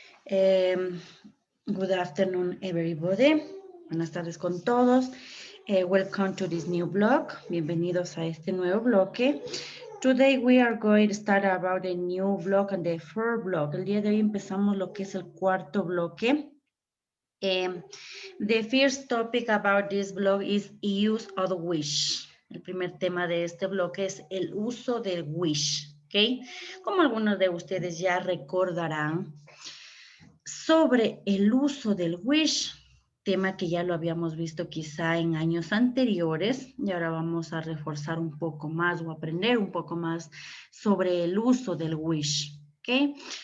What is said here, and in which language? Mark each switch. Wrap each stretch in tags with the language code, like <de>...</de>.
<en>Um, Good afternoon, everybody.</en> <es>Buenas tardes con todos.</es> <en>Welcome to this new blog.</en> <es>Bienvenidos a este nuevo bloque.</es> <en>Today we are going to start about a new block and the third block.</en> <es>El día de hoy empezamos lo que es el cuarto bloque.</es> <en>The first topic about this blog is use of wish.</en> <es>El primer tema de este bloque es el uso del wish. ¿Ok? Como algunos de ustedes ya recordarán, sobre el uso del wish, tema que ya lo habíamos visto quizá en años anteriores, y ahora vamos a reforzar un poco más o aprender un poco más sobre el uso del wish. ¿Ok?</es>